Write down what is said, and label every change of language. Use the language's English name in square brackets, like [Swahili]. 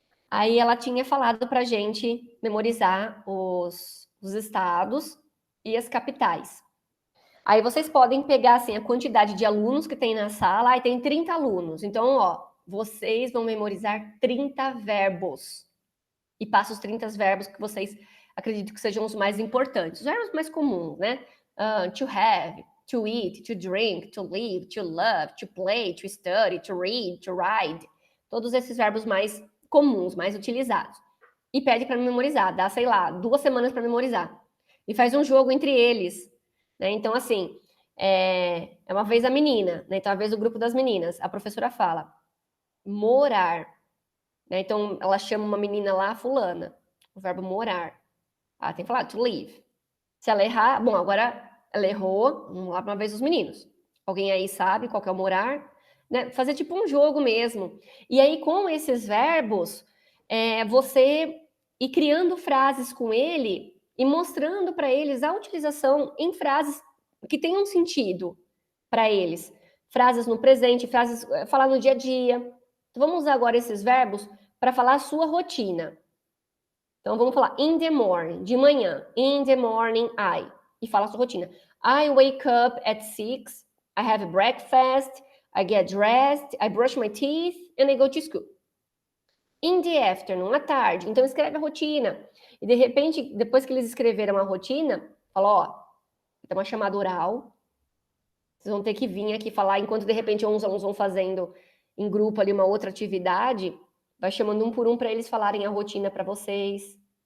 [Portuguese] Aí ela tinha falado pra gente memorizar os estados e as capitais. Aí vocês podem pegar, assim, a quantidade de alunos que tem na sala. Aí tem 30 alunos. Então, ó, vocês vão memorizar 30 verbos. E passa os 30 verbos que vocês acreditam que sejam os mais importantes. Os verbos mais comuns, né? [English] To have, to eat, to drink, to live, to love, to play, to study, to read, to ride. [Portuguese] Todos esses verbos mais comuns, mais utilizados. E pede para memorizar. Dá, sei lá, 2 semanas para memorizar. E faz um jogo entre eles. Né? Então, assim, é uma vez a menina, né? Então, uma vez o grupo das meninas, a professora fala, morar. Né? Então, ela chama uma menina lá, fulana, o verbo morar. Ela tem que falar [English] to live. [Portuguese] Se ela errar, bom, agora ela errou, vamos lá uma vez os meninos. Alguém aí sabe qual que é o morar? Né? Fazer tipo um jogo mesmo. E aí, com esses verbos, você ir criando frases com ele e mostrando para eles a utilização em frases que tenham sentido para eles. Frases no presente, frases falar no dia a dia. Então, vamos usar agora esses verbos para falar a sua rotina. Então, vamos falar [English] in the morning, [Portuguese] de manhã. [English] In the morning, I. [Portuguese] E fala a sua rotina. [English] I wake up at 6, I have breakfast, I get dressed, I brush my teeth, and I go to school. In the afternoon, [Portuguese] à tarde. Então, escreve a rotina. E, de repente, depois que eles escreveram a rotina, fala, ó, tem uma chamada oral. Vocês vão ter que vir aqui falar, enquanto, de repente, uns alunos vão fazendo em grupo ali uma outra atividade, vai chamando um por um para eles falarem a rotina para vocês.